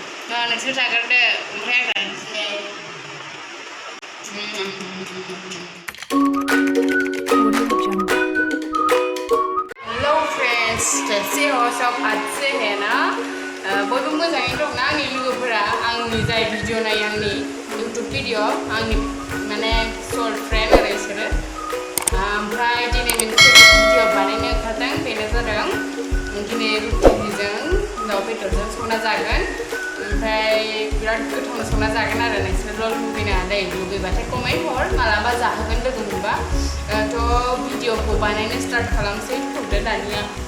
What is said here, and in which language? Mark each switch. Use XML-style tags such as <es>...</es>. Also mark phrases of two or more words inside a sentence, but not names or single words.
<brx>नोंसोर जाग्रोदो ओमफ्राय आं</brx> <en>hello friends</en> <hi>कैसे हो सब अच्छे हैं ना</hi> <brx>बयबो मोजाङै दंना आंनि लोगोफोरा आंनि जाय भिडिअ नायो आंनि इउटुब भिडिअ आंनि माने</brx> <en>short friend</en> <brx>आरो बिसोरो ओमफ्राय दिनै मोनसे भिडिअ बानायनो ओंखारदों बेनो जादों दिनै रुटिजों दाउ बेदरजों संना जागोन ओमफ्राय बिराद गोथाव संना जागोन आरो नोंसोरल' लुगैबाथाय कमेन्ट हर मालाबा जाहोगोन लोगो मोनबा थ' भिडिअखौ बानायनो स्टार्ट खालामसै थौदो दानिया</brx>